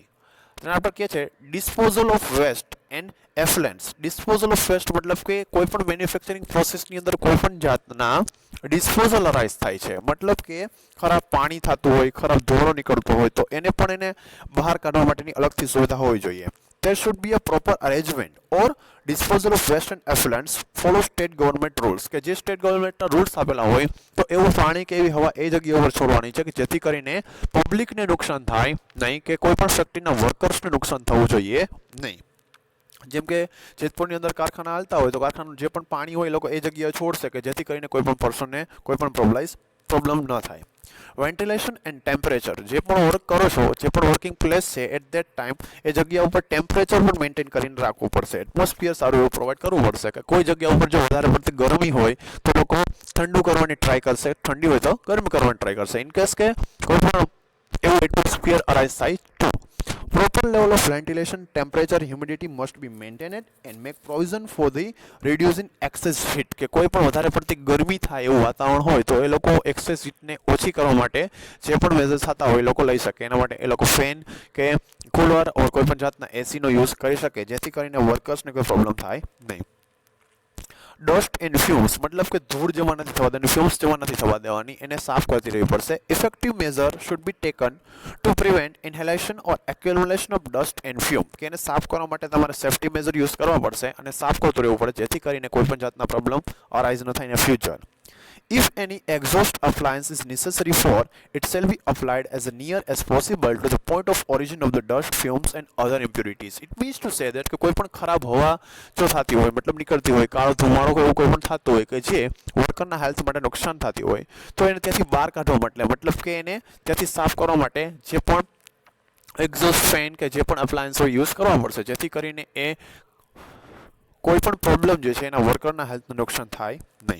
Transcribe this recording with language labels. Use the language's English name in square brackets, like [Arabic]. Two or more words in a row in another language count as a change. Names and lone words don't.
[Gujarati] તેના આપણે કહે છે [English] disposal of waste and effluents. disposal of waste [Gujarati] મતલબ કે કોઈ પણ મેન્યુફેક્ચરિંગ પ્રોસેસની અંદર કોઈ પણ જાતના [English] disposal arise [Gujarati] થાય છે, મતલબ કે ખરાબ પાણી થતું હોય, ખરાબ ધોળો નીકળતો હોય તો એને પણ એને બહાર કાઢવા માટેની અલગથી સુવિધા હોવી જોઈએ. [English] There should be a proper arrangement or disposal of waste and effluents follow state government rules, [Gujarati] કે જે સ્ટેટ ગવર્મેન્ટના રૂલ્સ આપેલા હોય તો એવું પાણી કે એવી હવા એ જગ્યા ઉપર છોડવાની છે કે જેથી કરીને પબ્લિકને નુકસાન થાય નહીં, કે કોઈ પણ ફેક્ટરીના વર્કર્સને નુકસાન થવું જોઈએ નહીં. જેમ કે જેતપુરની અંદર કારખાના હાલતા હોય તો કારખાનાનું જે પણ પાણી હોય એ લોકો એ જગ્યાએ છોડશે કે જેથી કરીને કોઈ પણ પર્સનને કોઈ પણ પ્રોબ્લેમ ન થાય. [English] ventilation and temperature, [Gujarati] જે પણ વર્ક કરો છો, જે પણ [English] working place [Gujarati] છે [English] at that time [Gujarati] એ જગ્યા ઉપર ટેમ્પરેચર પણ મેન્ટેન કરીને રાખવું પડશે. એટમોસ્ફિયર સારું એવું પ્રોવાઈડ કરવું પડશે, કે કોઈ જગ્યા ઉપર જો વધારે પડતી ગરમી હોય તો લોકો ઠંડુ કરવાની ટ્રાય કરશે, ઠંડી હોય તો ગરમ કરવાની ટ્રાય કરશે, [English] in case [Gujarati] કે કોઈ પણ એવું [English] atmosphere arise [Gujarati] થાય તો. [English] Proper level of ventilation, temperature, humidity must be maintained and make provision for the reducing excess heat, [Gujarati] કે કોઈ પણ વધારે પડતી ગરમી થાય એવું વાતાવરણ હોય તો એ લોકો એક્સેસ હીટને ઓછી કરવા માટે જે પણ મેજર્સ થતા હોય એ લોકો લઈ શકે. એના માટે એ લોકો ફેન કે કુલર ઓર કોઈ પણ જાતના એસીનો યુઝ કરી શકે, જેથી કરીને વર્કર્સને કોઈ પ્રોબ્લેમ થાય નહીં. [English] dust and fumes, [Gujarati] મતલબ કે ધૂળ જમા નથી થવા દેવાની, ફ્યુમ્સ જમા નથી થવા દેવાની, એને સાફ કરતી રહેવી પડશે. [English] effective measure should be taken to prevent inhalation or accumulation of dust and fume, [Gujarati] કે એને સાફ કરવા માટે તમારે [English] safety measure use [Gujarati] કરવા પડશે અને સાફ કરતું રહેવું પડે, જેથી કરીને કોઈ પણ જાતના [English] problem arise [Gujarati] ન થાય [English] in future. If any exhaust appliance is necessary for, it shall be applied as near as possible to the point of origin of the dust, fumes and other impurities. It means to say that [Gujarati] કે કોઈ પણ ખરાબ હવા જો થતી હોય, મતલબ નીકળતી હોય, કાળો ધુમાડો એવું કોઈ પણ થતું હોય કે જે વર્કરના હેલ્થ માટે નુકસાન થતી હોય તો એને ત્યાંથી બહાર કાઢવા માટે, મતલબ કે એને ત્યાંથી સાફ કરવા માટે જે પણ [English] exhaust fan [Gujarati] કે જે પણ એપ્લાયન્સ હોય યુઝ કરવા પડશે, જેથી કરીને એ કોઈ પણ પ્રોબ્લેમ જે છે એના વર્કરના હેલ્થને નુકસાન થાય નહીં.